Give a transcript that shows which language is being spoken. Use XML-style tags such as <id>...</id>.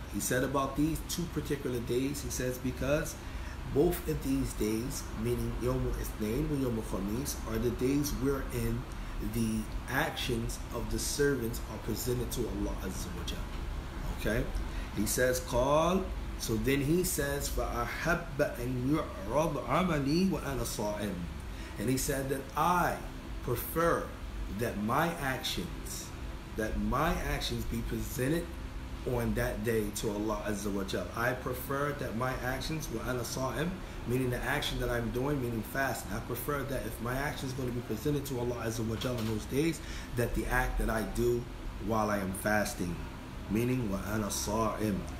<en>He said about these 2 particular days, he says, because both of these days, meaning Yom الإثنين and Yom الخميس, are the days wherein the actions of the servants are presented to Allah Azza wa Jalla. Okay? He says,</en> <ar>قال</ar> <en>So then he says,</en> <ar>فَأَحَبَّ أَن يُعْرَضْ عَمَلِي وَأَنَا صَائِمٌ.</ar> <en>And he said that I prefer that my actions be presented on that day to Allah Azza wa Jal. I prefer that my actions,</en> <ar>وَأَنَا صَائِمٌ,</ar> <en>meaning the action that I'm doing, meaning fasting. I prefer that if my action is going to be presented to Allah Azza wa Jal on those days, that the act that I do while I am fasting, meaning</en> <ar>وَأَنَا صَائِمٌ.</ar>